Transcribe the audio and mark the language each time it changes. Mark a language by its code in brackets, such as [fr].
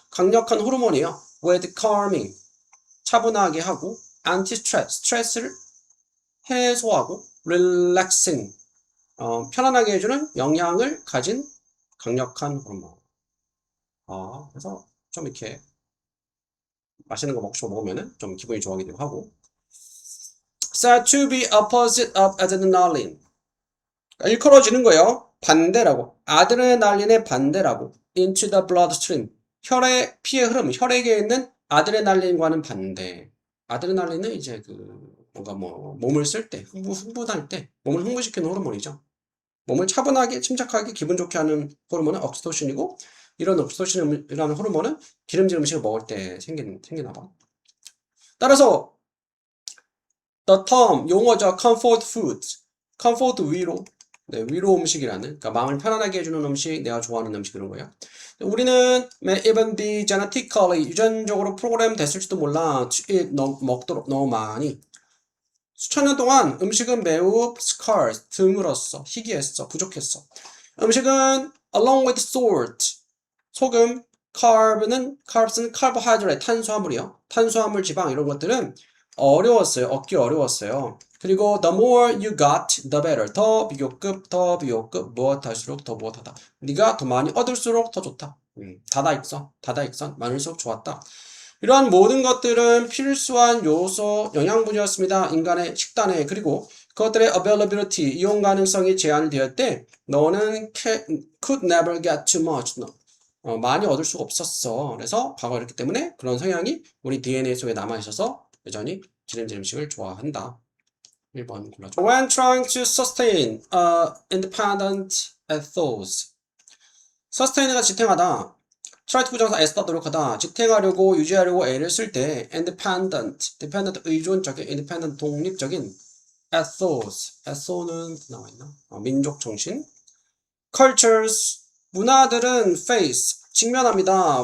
[ko] 강력한 호르몬이에요. with calming, 차분하게 하고, anti-stress, 스트레스를 해소하고, relaxing, 편안하게 해주는 영향을 가진 강력한 호르몬. 그래서 좀 이렇게 맛있는 거 먹으면은 좀 기분이 좋아지기도 하고. [en] said to be opposite of adrenaline. [ko] 일컬어지는 거예요. 반대라고. 아드레날린의 반대라고. [en] into the bloodstream. [ko] 혈의 피의 흐름, 혈액에 있는 아드레날린과는 반대. 아드레날린은 이제 뭔가 몸을 쓸 때, 흥분할 때, 몸을 흥분시키는 호르몬이죠. 몸을 차분하게, 침착하게, 기분 좋게 하는 호르몬은 옥시토신이고, 이런 옥시토신이라는 호르몬은 기름진 음식을 먹을 때 생기나 봐. 따라서 the term, 용어죠. comfort food. comfort 위로. 네, 위로 음식이라는, 그러니까 마음을 편안하게 해주는 음식, 내가 좋아하는 음식 이런 거예요. 우리는 [en] may even be genetically, [ko] 유전적으로 프로그램 됐을지도 몰라. 먹도록 너무 많이. 수천 년 동안 음식은 매우 scarce, 드물었어, 희귀했어, 부족했어. 음식은 along with salt, 소금, carbs는 carbohydrate, 탄수화물이요. 탄수화물, 지방 이런 것들은 얻기 어려웠어요. 그리고 [en] the more you got, the better. [ko] 더 비교급, 무엇할수록 더 무엇하다. 네가 더 많이 얻을수록 더 좋다. 다다익선, 많을수록 좋았다. 이러한 모든 것들은 필수한 요소, 영양분이었습니다. 인간의 식단에. 그리고 그것들의 availability, 이용 가능성이 제한이 되었을 때 너는 [en] could never get too much. [ko] 많이 얻을 수가 없었어. 그래서 과거에 이렇기 때문에 그런 성향이 우리 DNA 속에 남아있어서 여전히 기름진 음식을 좋아한다. 1번 골라줘. [en] When trying to sustain independent ethos. [ko] sustain가 지탱하다. try to 부정사 애쓰다 노력하다. 지탱하려고 유지하려고 애를 쓸 때 independent 의존적인 independent 독립적인 ethos는 나와있나? 민족 정신. cultures 문화들은 face 직면합니다.